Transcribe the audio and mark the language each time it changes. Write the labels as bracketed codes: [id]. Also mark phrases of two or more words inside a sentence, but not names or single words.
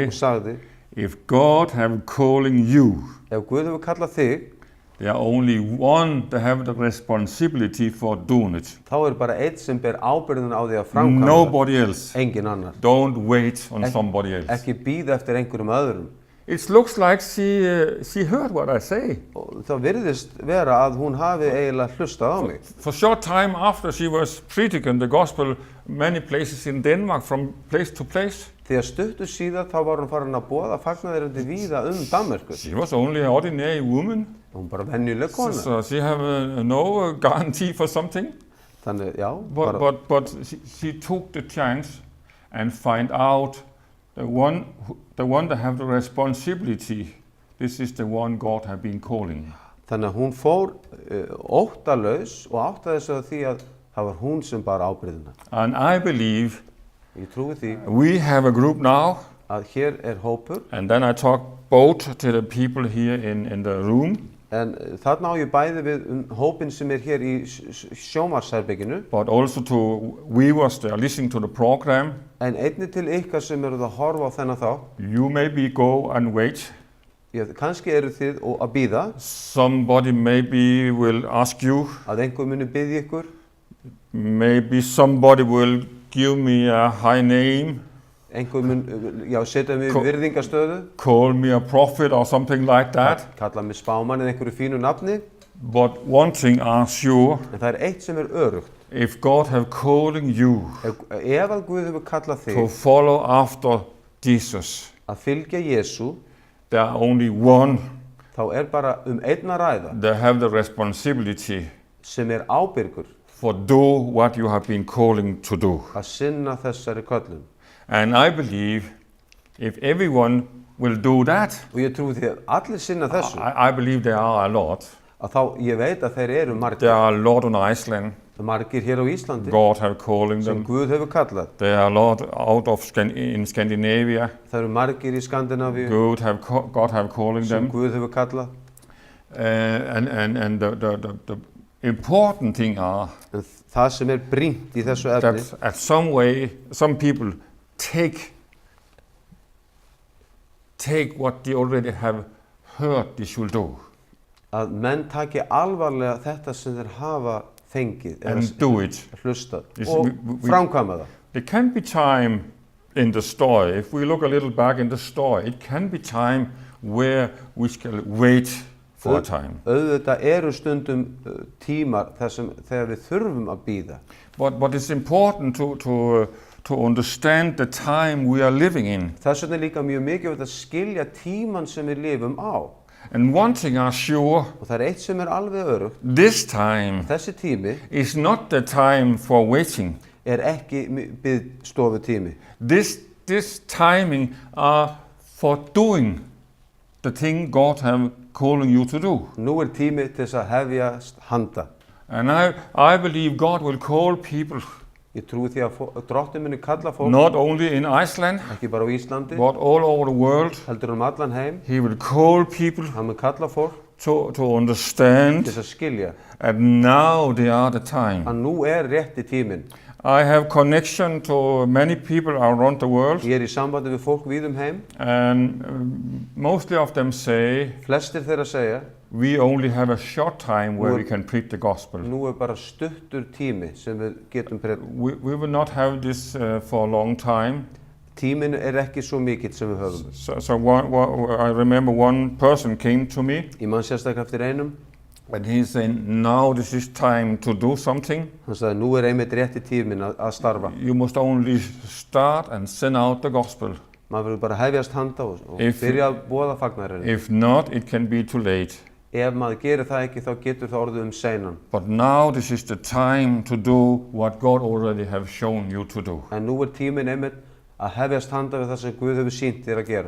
[is] og sagði, [en] if God have calling you, [is] ef Guð hefur kallað þig, [en] there are only one that have the responsibility for doing it. [is] þá bara einn sem ber ábyrgðina á því að framkvæma það. [en] Nobody else. [is] Enginn annar. [en] Don't wait on somebody else. [is] Ekki bíða eftir einhverjum öðrum. [en] It looks like she heard what I say. [is] Og það virðist vera að hún hafi eiginlega hlustað á mig. [en] For short time after she was preaching the gospel many places in Denmark from place to place. [is] Því að stuttu síðar þá var hún farin að boða fagnaðarerindi víða Danmörku. [en] She was only an ordinary woman. [is] Hún bara venjuleg kona. [en] So she have no guarantee for something. [is] Þannig, já. [en] But she took the chance and find out the one that have the responsibility. This is the one God have been calling. [is] Þannig að hún fór óttalaus og áttaði sig á því að það var hún sem bar ábyrgðina. [en] And I believe [is] Ég trúi því [en] we have a group now. [is] að hér hópur. [en] And then I talk both to the people here in the room. [is] En þarna á ég bæði við hópinn sem hér í sjónvarpsherberginu. [en] But also to viewers that are listening to the program. [is] En einnig til ykkar sem eruð að horfa á þennan þá. [en] You maybe go and wait. [is] Kannski eru þið að bíða. [en] Somebody maybe will ask you. [is] Að einhver muni biðja ykkur. [en] Maybe somebody will give me a high name. [is] Einhver mun, setja mig í virðingastöðu. [en] Call me a prophet or something like that. [is] Kalla mig spámann eða einhverju fínu nafni. [en] But one thing are sure. [is] En það eitt sem örugt. [en] If God have calling you. [is] Ef að Guð hefur kallað þig. [en] To follow after Jesus. [is] Að fylgja Jesú. [en] There are only one. [is] Þá bara einn að ræða. [en] They have the responsibility. [is] Sem ábyrgur. [en] For do what you have been calling to do. [is] Að sinna þessari köllun. [en] And I believe if everyone will do that. [is] Og ég trúi því að allir sinna þessu. [en] I believe there are a lot. [is] Að þá ég veit að þeir eru margir. [en] There are a lot on Iceland. [is] Margir hér á Íslandi. [en] God have calling them. [is] Sem Guð hefur kallað. [en] There are a lot out of in Scandinavia. [is] Það eru margir í Skandinavíu. [en] God have calling them. [is] Sem Guð hefur kallað. [en] And the important thing are. [is] Það sem brýnt í þessu efni. [en] That at some way, some people take what they already have heard they should do. [is] Að menn taki alvarlega þetta sem þeir hafa fengið. [en] And do it. [is] Hlustað. Og framkvæma það. [en] There can be time in the story, if we look a little back in the story, it can be time where we shall wait for a time. [is] Auðvitað eru stundum tímar þegar við þurfum að bíða. [en] But it's important to understand the time we are living in. [is] Þess vegna er líka mjög mikilvægt að skilja tíman sem við lifum á. [en] And one thing is sure, [is] Og það er eitt sem er alveg örugt. [en] this time [is] Þessi tími [en] is not the time for waiting. [is] er ekki biðstofutími. [en] This timing are for doing the thing God have calling you to do. [is] Nú er tími til þess að hefjast handa. [en] And I believe God will call people, [is] Ég trúi því að Drottinn muni kalla fólk, [en] not only in Iceland, [is] ekki bara á Íslandi, [en] but all over the world. [is] heldur allan heim. [en] He will call people [is] Hann mun kalla fólk [en] to understand [is] til þess að skilja [en] that now they are the time. [is] að nú er rétti tíminn. [en] I have connection to many people around the world, [is] Ég er í sambandi við fólk víðum heim. [en] and mostly of them say, [is] Flestir þeirra segja, [en] we only have a short time where we can preach the gospel. [is] nú er bara stuttur tími sem við getum predikað. [en] We will not have this for a long time. [is] Tíminn er ekki svo mikill sem við höfum. [en] So I remember one person came to me, [is] Ég man sérstaklega eftir einum. [en] and he said, now this is time to do something. [is] Hann sagði, nú er einmitt rétti tíminn að starfa. [en] You must only start and send out the gospel. [is] Maður verður bara að hefjast handa og [en] If- [is] byrja að boða fagnaðurinn. [en] If not, it can be too late. [is] Ef maður gerir það ekki, þá getur það orðið seinan. [en] But now this is the time to do what God already have shown you to do. [is] En nú er tíminn einmitt að hefjast handa við það sem Guð hefur sýnt þér að gera.